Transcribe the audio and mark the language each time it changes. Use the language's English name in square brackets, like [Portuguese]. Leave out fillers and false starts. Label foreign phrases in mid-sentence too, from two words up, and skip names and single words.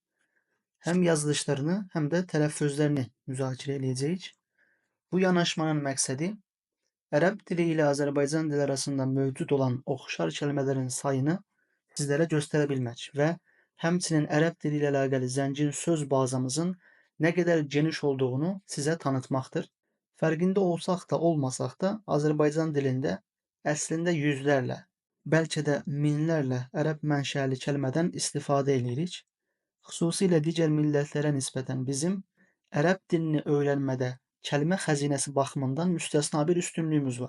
[Turkish] Hem yazılışlarını hem de telaffuzlarını müzakere edeceğiz. Bu yanaşmanın məqsədi Arap dili ile Azerbaycan dili arasında mövcud olan oxşar kelimelerin sayını sizlere gösterebilmek ve həmçinin Arap dili ile əlaqəli zəngin söz bazamızın ne kadar geniş olduğunu size tanıtmaktır. [Azerbaijani] Fərqində olsaq da olmasaq da Azerbaycan dilində əslində yüzlərlə, bəlkə də minlərlə ərəb mənşəli kəlmədən istifadə edirik. Xüsusilə digər millətlərə nisbətən bizim Ərəb dilini öyrənmədə kəlmə xəzinəsi baxımından müstəsna bir üstünlüyümüz var.